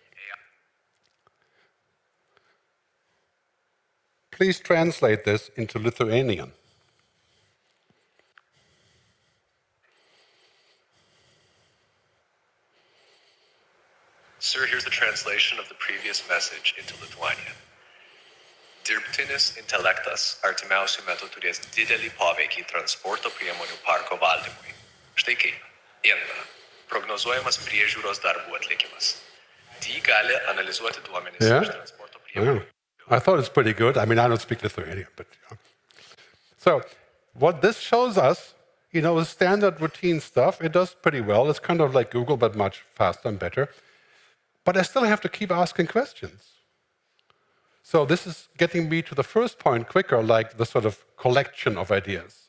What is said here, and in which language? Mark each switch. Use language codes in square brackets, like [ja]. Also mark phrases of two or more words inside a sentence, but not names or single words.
[en] Please translate this into Lithuanian. Sir, here's the translation of the previous message into Lithuanian. [lt] Dirbtinis intelektas artimiausiu metu turės didelį poveikį transporto priemonių parko valdymui. Štai kaip. 1. Prognozuojamas priežiūros darbų atlikimas. D gali analizuoti duomenis iš transporto priemonių. [en] I thought it's pretty good. I mean, I don't speak Lithuanian, but... So, what this shows us, is standard routine stuff. It does pretty well. It's kind of like Google, but much faster and better. But I still have to keep asking questions. So this is getting me to the first point quicker, like the sort of collection of ideas.